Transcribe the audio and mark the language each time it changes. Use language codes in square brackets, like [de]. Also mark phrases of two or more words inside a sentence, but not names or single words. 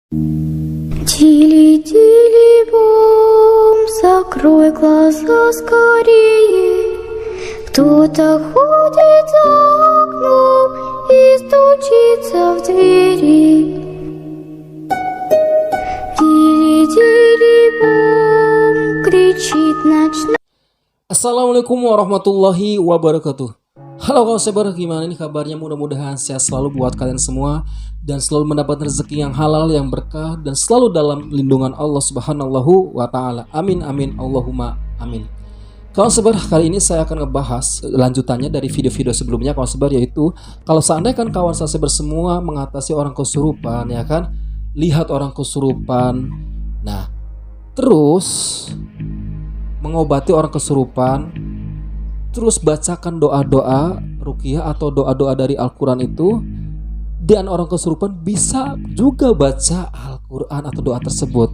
[ru] Тили-тили бом, закрой глаза скорее. Кто-то ходит за окном и стучится в двери. Тили-тили бом, кричит ночной. [ar] السلام عليكم ورحمة الله وبركاته. [id] Halo kawan sabar, gimana nih kabarnya? Mudah-mudahan sehat selalu buat kalian semua dan selalu mendapat rezeki yang halal, yang berkah, dan selalu dalam lindungan Allah [ar] سبحانه وتعالى. آمين آمين اللهم آمين. [id] Kawan sabar, kali ini saya akan ngebahas lanjutannya dari video-video sebelumnya kawan sabar, yaitu kalau seandainya kan kawan sabar semua mengatasi orang kesurupan, ya kan, lihat orang kesurupan, nah terus mengobati orang kesurupan, terus bacakan doa-doa ruqyah atau doa-doa dari Al-Quran itu, dan orang kesurupan bisa juga baca Al-Quran atau doa tersebut.